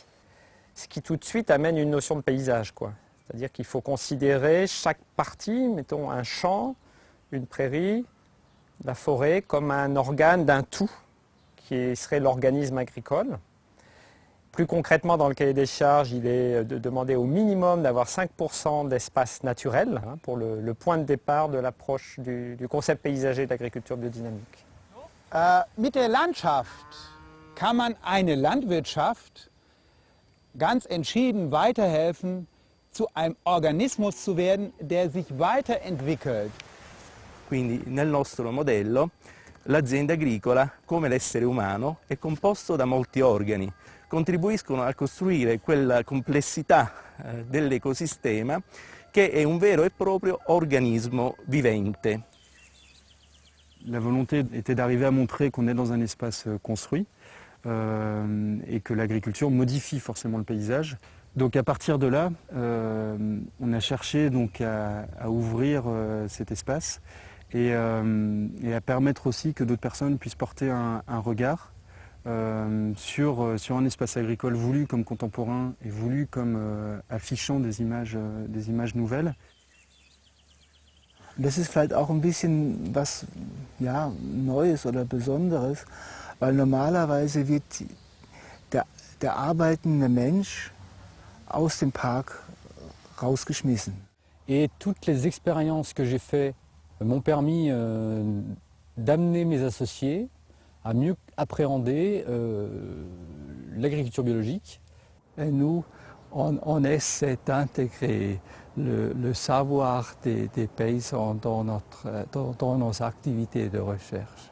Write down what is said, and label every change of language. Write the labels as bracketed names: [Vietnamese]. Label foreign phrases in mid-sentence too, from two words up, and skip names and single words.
[French] Ce qui tout de suite amène une notion de paysage, quoi. C'est-à-dire qu'il faut considérer chaque partie, mettons un champ, une prairie, la forêt, comme un organe d'un tout qui serait l'organisme agricole. Plus concrètement, dans le cahier des charges, il est demandé au minimum d'avoir 5% d'espace naturel pour le point de départ de l'approche du concept paysager d'agriculture biodynamique. [German] Mit der Landschaft kann man eine Landwirtschaft ganz entschieden weiterhelfen, zu einem Organismus zu werden, der sich weiterentwickelt. [Italian] Quindi nel nostro modello l'azienda agricola, come l'essere umano, è composto da molti organi. Contribuiscono a costruire quella complessità dell'ecosistema che è un vero e proprio organismo vivente. [French] La volonté était d'arriver à montrer qu'on est dans un espace construit et que l'agriculture modifie forcément le paysage. Donc à partir de là, on a cherché donc à ouvrir cet espace et à permettre aussi que d'autres personnes puissent porter un regard sur un espace agricole voulu comme contemporain et voulu comme affichant des images nouvelles. [German] Das ist vielleicht auch ein bisschen was Neues oder Besonderes, weil normalerweise wird der arbeitende Mensch aus dem Park rausgeschmissen. [French] Et toutes les expériences que j'ai faites m'ont permis d'amener mes associés à mieux appréhender l'agriculture biologique. Et nous, on essaie d'intégrer le savoir des paysans dans nos activités de recherche.